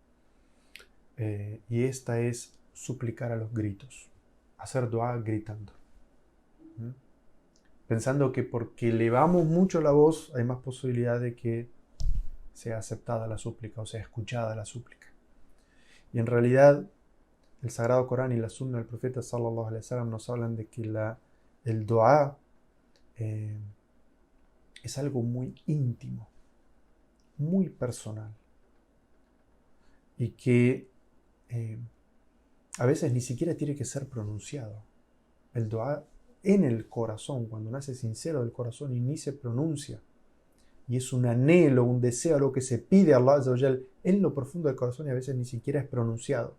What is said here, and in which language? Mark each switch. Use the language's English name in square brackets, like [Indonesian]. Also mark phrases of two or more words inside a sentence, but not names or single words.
[Spanish] Y esta es suplicar a los gritos, hacer dua gritando. Pensando que porque elevamos mucho la voz hay más posibilidad de que sea aceptada la súplica o sea escuchada la súplica. Y en realidad el Sagrado Corán y la Sunna del Profeta [Arabic] صلى الله عليه وسلم [Spanish] nos hablan de que el dua es algo muy íntimo, muy personal y que a veces ni siquiera tiene que ser pronunciado. El dua en el corazón, cuando nace sincero del corazón y ni se pronuncia, y es un anhelo, un deseo, algo que se pide a [Arabic] الله عز وجل [Spanish] en lo profundo del corazón y a veces ni siquiera es pronunciado.